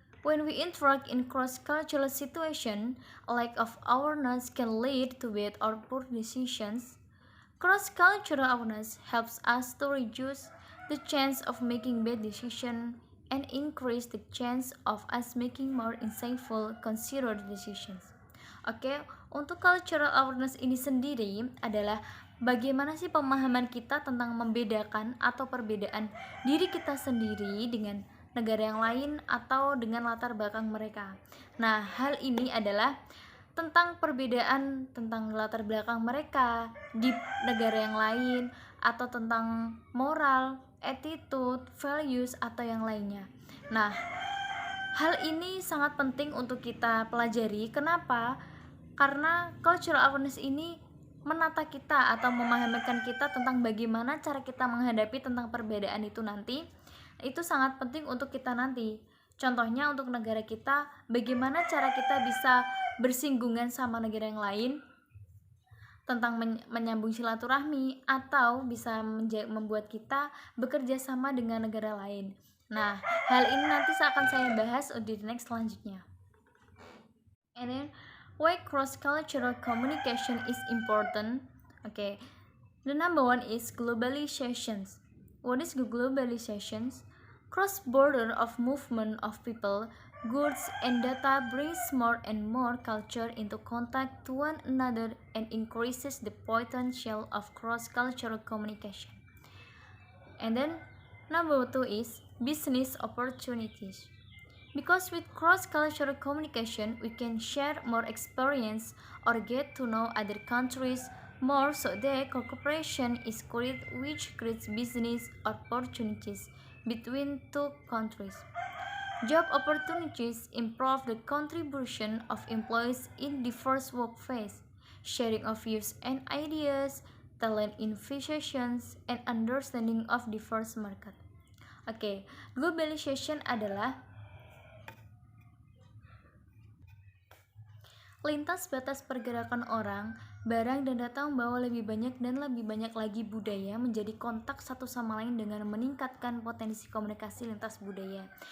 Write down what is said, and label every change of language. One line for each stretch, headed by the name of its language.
English: When we interact in cross-cultural situation, a lack of awareness can lead to bad or poor decisions. Cross-cultural awareness helps us to reduce the chance of making bad decisions and increase the chance of us making more insightful, considered decisions.
Indonesian: Oke, untuk cultural awareness ini sendiri adalah bagaimana sih pemahaman kita tentang membedakan atau perbedaan diri kita sendiri dengan negara yang lain atau dengan latar belakang mereka. Nah, hal ini adalah tentang perbedaan tentang latar belakang mereka di negara yang lain atau tentang moral, attitude, values atau yang lainnya. Nah, hal ini sangat penting untuk kita pelajari. Kenapa? Karena cultural awareness ini menata kita atau memahamkan kita tentang bagaimana cara kita menghadapi tentang perbedaan itu nanti. Itu sangat penting untuk kita nanti. Contohnya untuk negara kita, bagaimana cara kita bisa bersinggungan sama negara yang lain tentang menyambung silaturahmi atau bisa membuat kita bekerja sama dengan negara lain. Nah, hal ini nanti akan saya bahas di next selanjutnya.
English: And then, why cross-cultural communication is important? Okay, the number one is globalizations. What is globalizations? Cross-border of movement of people, goods, and data brings more and more culture into contact to one another and increases the potential of cross-cultural communication. And then, number two is business opportunities. Because with cross-cultural communication, we can share more experience or get to know other countries more, so that cooperation is created, which creates business opportunities between two countries. Job opportunities improve the contribution of employees in diverse workplace, sharing of views and ideas, talent innovations, and understanding of diverse market.
Indonesian: Oke, globalization adalah lintas batas pergerakan orang, barang, dan data membawa lebih banyak dan lebih banyak lagi budaya menjadi kontak satu sama lain dengan meningkatkan potensi komunikasi lintas budaya.